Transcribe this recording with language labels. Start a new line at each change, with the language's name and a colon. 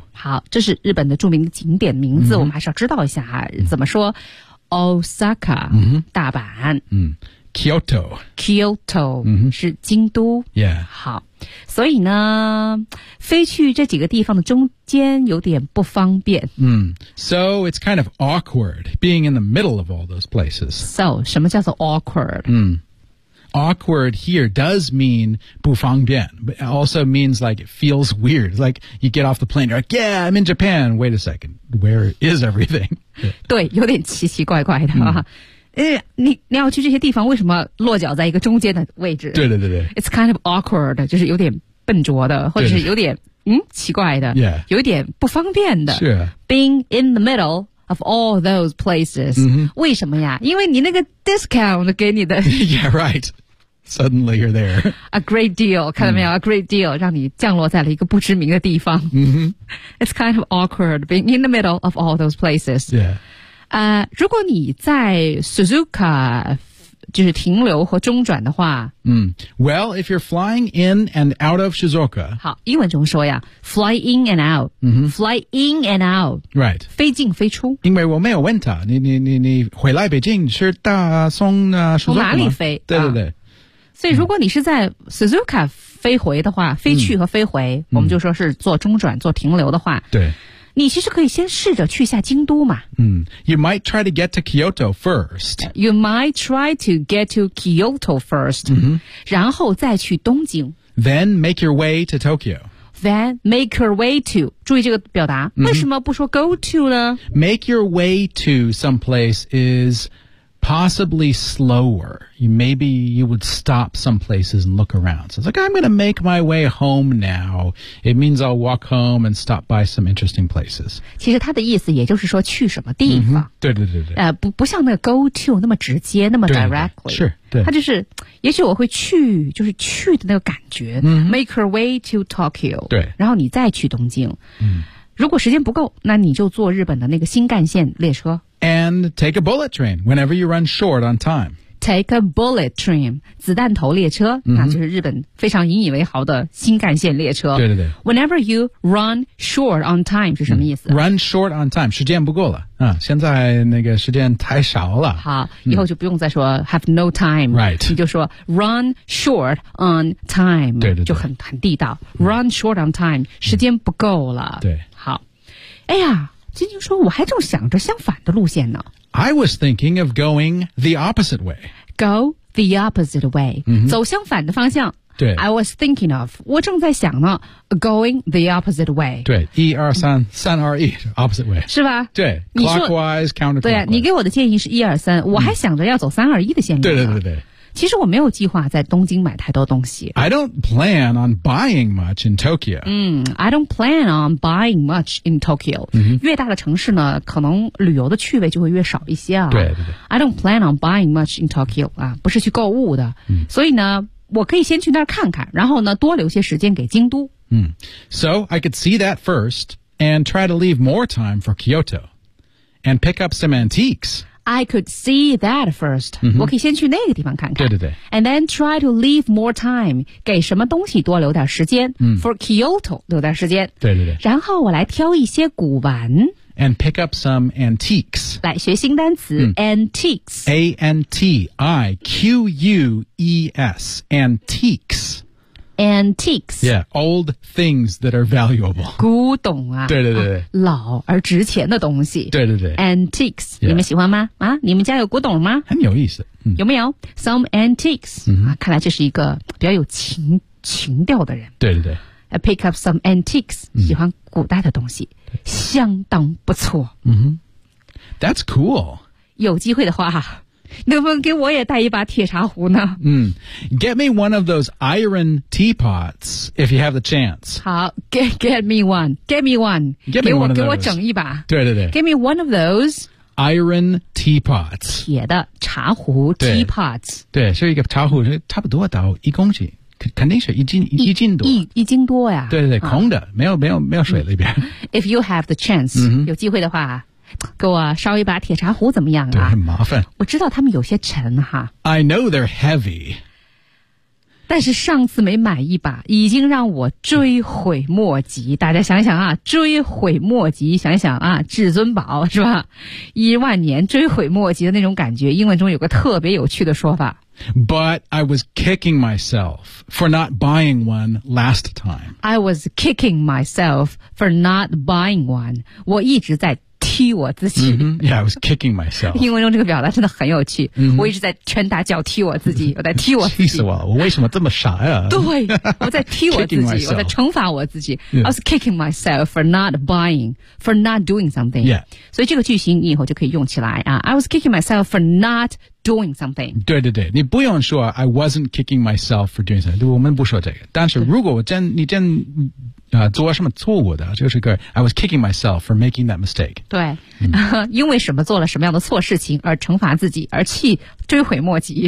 Chinese: 好，这是日本的著名的景点名字，我们还是要知道一下啊。怎么说 ？Osaka, 大阪。
English: Kyoto.
Chinese: Kyoto, 是京都。
English: Yeah.
Chinese: 好，所以呢，飞去这几个地方的中间有点不方便。
English: So it's kind of awkward being in the middle of all those places.
Chinese: So, 什么叫做 awkward?
English: Awkward here does mean
Chinese: 不方便,
English: but it also means like it feels weird. Like you get off the plane, you're like, yeah, I'm in Japan. Wait a second, where is everything?
Chinese: 对，有点奇奇怪怪的。你要去这些地方，为什么落脚在一个中间的位置？对对对对，
English: It's kind of awkward，
Chinese: 就是有点笨拙的，或者是有点奇怪的，
English: yeah.
Chinese: 有点不方便的。是、
English: Being in the middle of all those places，
Chinese: 为什么呀？因为你那个 discount 给你的。
English: Yeah, right. Suddenly you're there. A great deal，
Chinese: 看到没有 ？A great deal， 让你降落在了一个不知名的地方。
English: It's kind of awkward being in the middle of all those places. Yeah.
Chinese: 如果你在 Suzuka 就是停留或中转的话、
English: Well, if you're flying in and out of Shizuoka
Chinese: 好英文中说呀
English: Fly in and out、Fly in and out Right
Chinese: 飞进飞出因为我没有问他你回来北京是大松、Shizuoka 从哪里飞对对对、所以如果你是在 Suzuka 飞回的话飞去和飞回、我们就说是做中转做停留的话对你其实可以先试着去一下京都嘛。
English: You might try to get to Kyoto first. You might try to get to Kyoto first.、
Chinese: 然后再去东京。
English: Then make your way to Tokyo. Then make your way to.
Chinese: 注意这个表达。为什么不说
English: go to 呢 ?Make your way to someplace is possibly slower. Maybe you would stop some places and look around. So it's like, I'm going to make my way home now. It means I'll walk home and stop by some interesting places.
Chinese: 其实他的意思也就是说去什么地方。对对对对。不像那个 go to 那么直接那么 directly. 对对对是。他就是也许我会去就是去的那个感觉。
English: Make her way to Tokyo.
Chinese: 对。然后你再去东京。如果时间不够那你就坐日本的那个新干线列车。
English: And take a bullet train whenever you run short on time. Take a bullet train,
Chinese: 子弹头列车、那就是日本非常引以为豪的新干线列车。对对对。
English: Whenever you run short on time
Chinese: 是什么意思、
English: Run short on time,
Chinese: 时间不够了、现在那个时间太少了。好、以后就不用再说
English: have no time. Right.
Chinese: 你就说
English: run short on time.
Chinese: 对对对。就很地道。
English: Run short on time,
Chinese: 时间不够了。对。好。哎呀。晶晶说我还正想着相反的路线呢。
English: I was thinking of going the opposite way. Go the opposite way.、
Chinese: 走相反的方向。对。
English: I was thinking of,
Chinese: 我正在想呢
English: going the opposite way.
Chinese: 对。一二三三二一
English: opposite way.
Chinese: 是吧
English: 对。Clockwise, counterclockwise.
Chinese: 对你给我的建议是一二三我还想着要走三二一的线路。对对对对。其实我没有计划在东京买太多东西。
English: I don't plan on buying much in Tokyo. I don't plan on buying much in Tokyo.、
Chinese: 越大的城市呢，可能旅游的趣味就会越少一些啊。对对对。
English: I don't plan on buying much in Tokyo
Chinese: 啊，不是去购物的。所以呢，我可以先去那儿看看，然后呢，多留些时间给京都。
English: So I could see that first and try to leave more time for Kyoto and pick up some antiques. I could see that first.、
Chinese: 我可以先去那个地方看看。对对对。
English: And then try to leave more time.
Chinese: 给什么东西多留点时间、
English: For Kyoto, 留点时间。
Chinese: 对对对。然后我来挑一些古玩。
English: And pick up some antiques.
Chinese: 来学新单词、antiques.
English: A-N-T-I-Q-U-E-S. Antiques. antiques. Yeah, old things that are valuable.
Chinese: 古董啊，对对对对、啊，老而值钱的东西。对对对，antiques，、yeah. 你们喜欢吗？啊，你们家有古董吗？很有意思，嗯、有没有 some antiques？、嗯、啊，看来这是一个比较有情调的人。对对对。
English: I pick up some antiques,、
Chinese: 嗯、喜欢古代的东西,相当不错。
English: 嗯哼。That's cool.
Chinese: 有机会的话,能不能给我也带一把铁茶壶呢? 嗯。
English: Get me one of those iron teapots, if you have the chance. 好, get me one. Get me one. Get me one of those.
Chinese: 给我整一把。对对对。
English: Get me one of those. Iron teapots.
Chinese: 铁的茶壶 teapots. 对, 对是一个茶壶差不多到一公斤。肯定是一斤多。一斤多呀。对对对、啊、空的没有水里边。
English: If you have the chance,、
Chinese: 嗯、有机会的话给我烧一把铁茶壶怎么样啊对很麻烦。我知道他们有些沉哈。
English: I know they're heavy.
Chinese: 但是上次没买一把已经让我追悔莫及。大家想想啊追悔莫及想想啊至尊宝是吧一万年追悔莫及的那种感觉英文中有个特别有趣的说法。
English: But I was kicking myself for not buying one last time. I was kicking myself for not buying one.
Chinese: 我一直在踢我自己。
English: Mm-hmm. Yeah, I was kicking myself.
Chinese: 英文中这个表达真的很有趣。
English: Mm-hmm.
Chinese: 我一直在拳打脚踢我自己，我在踢我自己。气死我了！我为什么这么傻呀？对，我在踢我自己，我在惩罚我自己。
English: Yeah. I was kicking myself for not buying, for not doing something. Yeah.
Chinese: 所以这个句型你以后就可以用起来啊。
English: I was kicking myself for not. Doing something.
Chinese: 对对对，你不用说
English: I wasn't kicking myself for doing something.
Chinese: 我们不说这个。但是如果你真做什么错误的，就是个
English: I was kicking myself for making that mistake.
Chinese: 对、嗯，因为什么做了什么样的错事情而惩罚自己，而气追悔莫及。